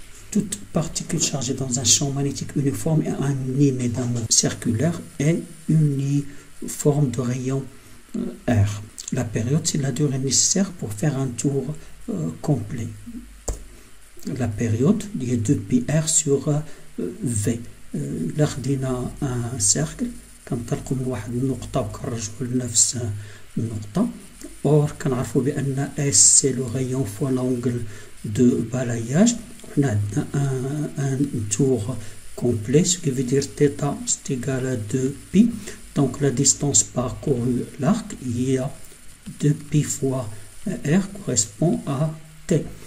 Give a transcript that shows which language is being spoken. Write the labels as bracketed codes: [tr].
[fr] Toute particule chargée dans un champ magnétique uniforme est animée d'un mouvement circulaire et uniforme de rayon R. La période, c'est la durée nécessaire pour faire un tour complet. La période, il y a 2πr sur V. [ar] Là, خدينا [fr] un cercle, [ar] كنطلقوا من واحد النقطة وكنرجعوا لنفس النقطة. [fr] Or, [ar] كنعرفوا بأن [fr] S c'est le rayon fois l'angle de balayage. On a un tour complet, ce qui veut dire θ c'est égal à 2π. Donc la distance parcourue l'arc, il y a 2π fois R correspond à T.